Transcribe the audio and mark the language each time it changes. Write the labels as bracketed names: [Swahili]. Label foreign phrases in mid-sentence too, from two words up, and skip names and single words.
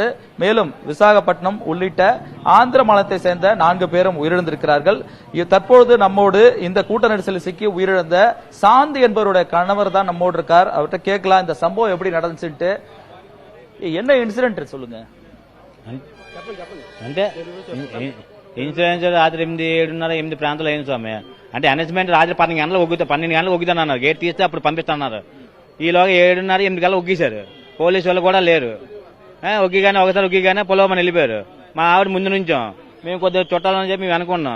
[Tamil] மேலும் விசாகப்பட்டினம் உள்ளிட்ட ஆந்திர மாநிலத்தை சேர்ந்த 4 பேரும் உயிரிழந்திருக்கிறார்கள். தற்போது நம்மோடு இந்த கூட்ட நெரிசலில் சிக்கி உயிரிழந்த சாந்தி என்பவருடைய கணவர் தான் நம்மோடு இருக்கார். அவர்கிட்ட கேட்கலாம், இந்த சம்பவம் எப்படி நடந்துச்சுட்டு, என்ன இன்சிடென்ட் சொல்லுங்க. [Telugu] అంటే ఇన్సూరెన్స్ రాత్రి 7:30 ప్రాంతంలో అయింది స్వామి. అంటే అనౌన్స్మెంట్ రాత్రి 12 గంటలు ఒగ్గుతానన్నారు. గేట్ తీస్తే అప్పుడు పంపిస్తాన్నారు. ఈలోగా 7:30, 8 గంటలు ఒగ్గేశారు. పోలీసు వాళ్ళు కూడా లేరు. ఒకసారి ఒగ్గిగానే పొలవమని వెళ్ళిపోయారు. మా ఆవిడ ముందు నుంచో మేము కొద్దిగా చుట్టాలని చెప్పి మేము అనుకున్నాం.